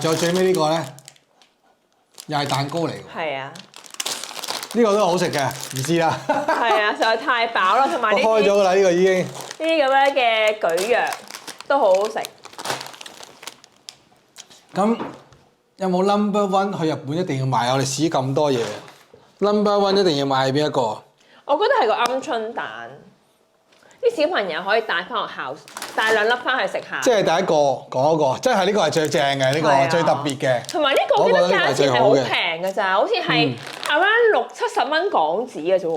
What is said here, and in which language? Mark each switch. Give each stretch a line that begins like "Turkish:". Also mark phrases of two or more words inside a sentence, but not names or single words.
Cantonese: 仲有最尾呢個咧，又係蛋糕嚟㗎。係啊，呢個都好食嘅，唔知啦。係啊，實在太飽啦，同埋呢我開咗㗎啦，呢個已經。呢啲咁樣嘅蒟蒻都好好食。咁有冇
English: number one
Cantonese: 去日本一定要買？我哋試咁多嘢 ，
English: number one
Cantonese: 一定要買係邊一個？我覺得係個鵪鶉蛋，啲小朋友可以帶翻學校，帶2粒翻去食下。即係第一個講嗰個，即係呢個係最正嘅，呢個最特別嘅。同埋呢個我記得價錢係好平㗎咋，好似係around 60-70蚊港紙嘅啫喎。